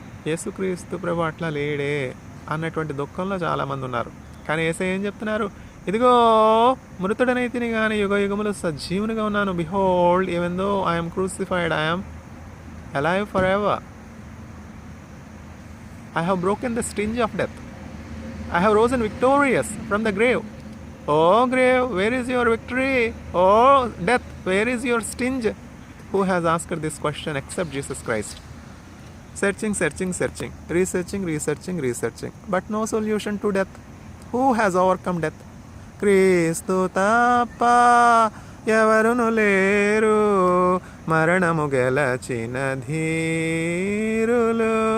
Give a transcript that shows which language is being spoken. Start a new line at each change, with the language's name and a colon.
Telugu: యేసుక్రీస్తు ప్రభు అట్లా లేడే అన్నటువంటి దుఃఖంలో చాలామంది ఉన్నారు. కానీ యేసయ్య ఏం చెప్తున్నారు? ఇదిగో మృతుడనైతిని కానీ యుగ యుగములు సజీవునిగా ఉన్నాను.
English: Behold, even though I'm crucified, I'm alive for ever. I have broken the sting of death. I have risen victorious from the grave. Oh grave, where is your victory? Oh death, where is your sting? Who has asked this question except Jesus Christ? Searching, researching, but no solution to death. Who has overcome death?
Telugu: క్రీస్తు తప్ప ఎవరును లేరు, మరణము గెలచిన ధీరులు.